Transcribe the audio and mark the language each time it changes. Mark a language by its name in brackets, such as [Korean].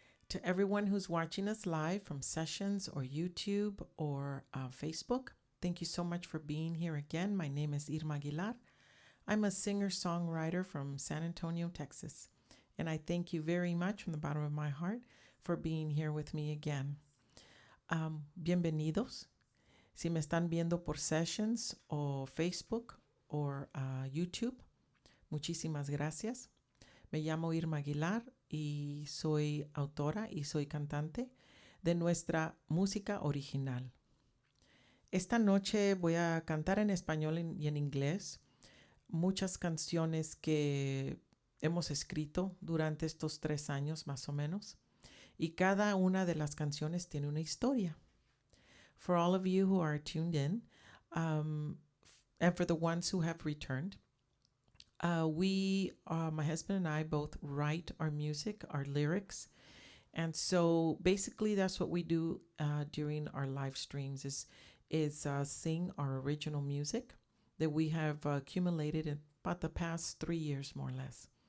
[English] To everyone who's watching us live from Sessions or YouTube or Facebook, thank you so much for being here again. My name is Irma Aguilar. I'm a singer-songwriter from San Antonio, Texas. And I thank you very much from the bottom of my heart for being here with me again. [Spanish] Bienvenidos. Si me están viendo por Sessions o Facebook o YouTube, muchísimas gracias. Me llamo Irma Aguilar y soy autora y soy cantante de nuestra música original. Esta noche voy a cantar en español y en inglés muchas canciones que hemos escrito durante estos 3 años más o menos. Y cada una de las canciones tiene una historia. [English] For all of you who are tuned in, and for the ones who have returned, my husband and I both write our music, our lyrics. And so basically that's what we do during our live streams is sing our original music that we have accumulated in about the past 3 years, more or less.